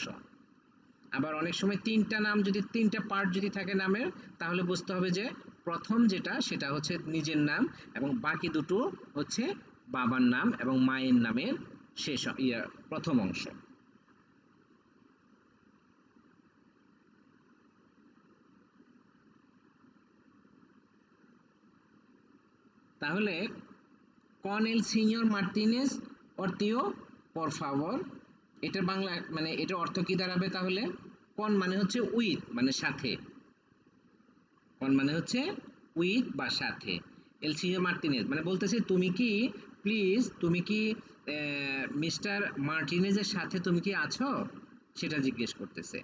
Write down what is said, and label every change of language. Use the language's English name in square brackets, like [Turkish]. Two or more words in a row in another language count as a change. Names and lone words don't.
[Bangla] আবার অনেক সময় ৩টা পার্ট যদি থাকে নামের, তাহলে বুঝতে হবে যে প্রথম যেটা সেটা হচ্ছে নিজের নাম, এবং বাকি দুটো হচ্ছে বাবার নাম এবং মায়ের নামের শেষ প্রথম অংশ। [Spanish] তাহলে con el señor Martínez Ortio por favor, [Bangla] এটার বাংলা মানে এটার অর্থ কি দাঁড়াবে তাহলে? con মানে হচ্ছে উইথ মানে সাথে, con মানে হচ্ছে উইথ বা সাথে। [Spanish] el señor Martínez [Bangla] মানে বলতেছে তুমি কি মিস্টার মার্টিনেজের সাথে তুমি কি আছো, সেটা জিজ্ঞেস করতেছে।